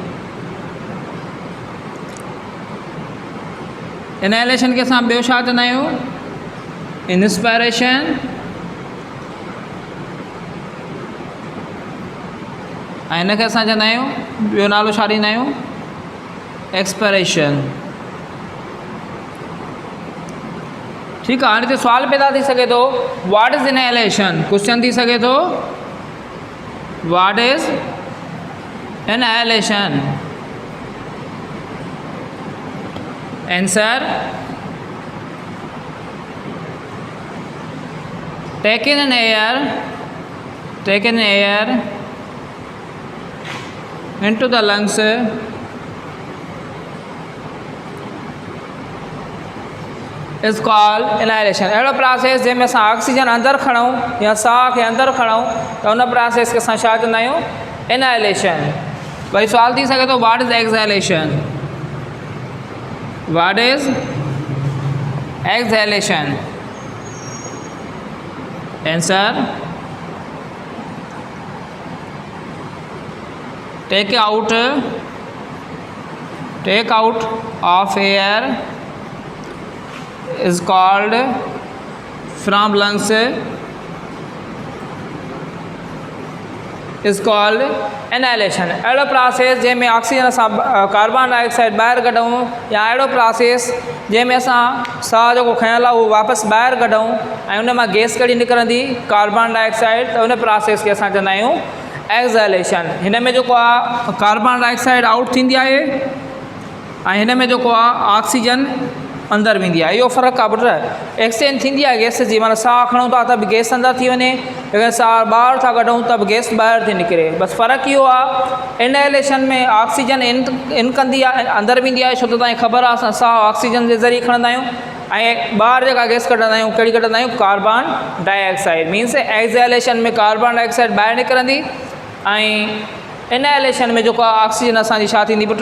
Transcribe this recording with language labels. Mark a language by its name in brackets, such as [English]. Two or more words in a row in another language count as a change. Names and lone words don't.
[Sindhi] इनहेलेशन खे असां ॿियो छा चवंदा आहियूं, इंस्पायरेशन ऐं हिनखे असां चवंदा आहियूं, ॿियो नालो छा ॾींदा आहियूं, एक्सपायरेशन। [Urdu] ٹھیک ہے. [Sindhi] हाणे हिते सुवाल पैदा थी सघे थो, [English] What is inhalation? [Sindhi] क्वेश्चन थी सघे थो, [English] What is inhalation? आंसर, taking in air into the lungs is called inhalation। [Sindhi] अहिड़ो प्रोसेस जंहिंमें असां ऑक्सीजन अंदरि खणूं या साह खे अंदरि खणूं त उन प्रोसेस खे असां छा चवंदा आहियूं? इनहेलेशन। वरी सुवाल थी सघे थो, [English] What is exhalation? What is exhalation? आंसर, take out of air is called from lungs is called inhalation। [Sindhi] अहिड़ो प्रोसेस जंहिंमें ऑक्सीजन असां [English] carbon dioxide [Sindhi] ॿाहिरि कढूं या अहिड़ो प्रोसेस जंहिंमें असां साह जेको खयल आहे उहो वापसि ॿाहिरि कढूं ऐं उन मां गैस कहिड़ी निकिरंदी? [English] carbon dioxide. [Sindhi] त उन प्रोसेस खे असां चवंदा आहियूं एक्सहेलेशन। हिन में जेको आहे [English] carbon dioxide out [Sindhi] थींदी आहे ऐं हिन में जेको आहे ऑक्सीजन अंदरि वेंदी आहे। इहो फ़र्क़ु आहे पुट। एक्सचेंज थींदी आहे गैस जी, माना साह खणूं था त बि गैस अंदरि थी वञे, लेकिन साह ॿाहिरि था कढूं त बि गैस ॿाहिरि थी निकिरे। बसि फ़र्क़ु इहो आहे, इनहेलेशन में [English] oxygen in [Sindhi] कंदी आहे, अंदरि वेंदी आहे, छो त तव्हांखे ख़बर आहे असां साह ऑक्सीजन जे ज़रिए खणंदा आहियूं ऐं ॿाहिरि जेका गैस कढंदा आहियूं कहिड़ी कढंदा आहियूं? [English] carbon dioxide. Means exhalation [Sindhi] में [English] carbon dioxide [Sindhi] ॿाहिरि निकिरंदी ऐं इनहेलेशन में जेको आहे ऑक्सीजन असांजी छा थींदी पुट?